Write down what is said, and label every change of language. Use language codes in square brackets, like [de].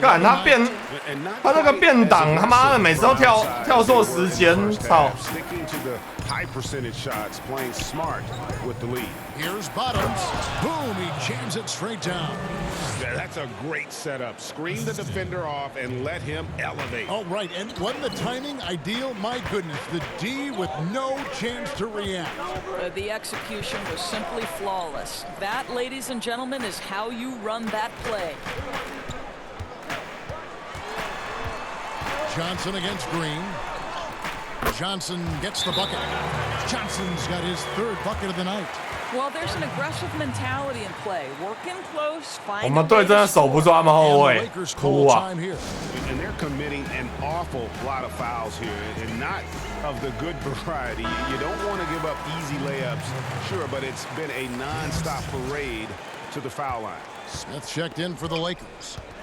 [zh] 干他变，他那个变挡，他妈的每次都跳错时间，操！ [en] Sticking to the high percentage shots, playing smart with the lead. Here's Bottoms. Boom, he jams it straight down. Yeah, that's a great setup. Screen the defender off and let him elevate. All right, and wasn't the timing ideal? My goodness, the D with no chance to react. The execution was simply flawless. That, ladies and gentlemen, is how you run that play. Johnson against Green. Johnson gets the bucket. Johnson's got his third bucket of the night. Well, there's an aggressive mentality in play. Working close, [zh] 我 [en] find [zh] 们队真的守不住他们后卫，哭啊！ [en] And they're committing an awful lot of fouls here, and not of the good variety. You don't want to give up easy layups, sure, but it's been a non-stop parade to the foul line. Smith checked in for the Lakers.